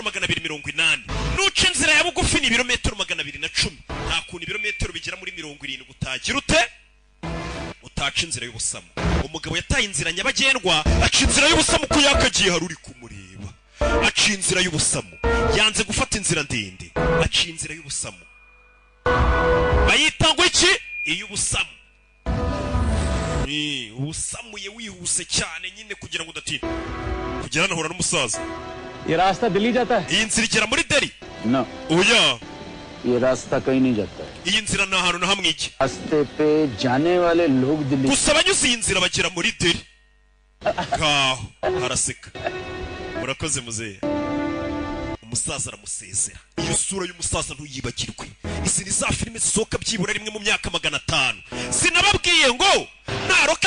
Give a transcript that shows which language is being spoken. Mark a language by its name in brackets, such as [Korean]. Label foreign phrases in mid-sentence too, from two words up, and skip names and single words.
[Kinyarwanda] 280 nuca inzira ya bugufi ni ibirometero 210 nta kuntu ibirometero bigera muri 70 gutagira ute utaca inzira y'ubusamo umugabo yataye inzira nyabagendwa aca inzira y'ubusamo ko yakagiye haruri kumureba aca inzira y'ubusamo yanze gufata inzira ndende aca inzira y'ubusamo bayita ngo iki iy'ubusamo ubusamuye wihuse cyane nyine kugira ngo udatinda kugera nahura n'umusaza [Hindi] ये रास्ता दिल्ली जाता है [Kinyarwanda] iyi nzira igera muri Delhi no oya [Hindi] ये रास्ता कहीं नहीं जाता है [Kinyarwanda] iyi nzira nta hantu na hamwe iki [Hindi] रास्ते पे जाने वाले लोग दिल्ली [Kinyarwanda] gusa abanyuze iyi nzira bagera muri Delhi ngaho haraseka murakoze muzehe umusaza aramusezera iyo sura y'umusaza ntuyibagirwe isi ni za filime zisohoka byibura rimwe mu myaka 500 sinababwiye ngo ntaroka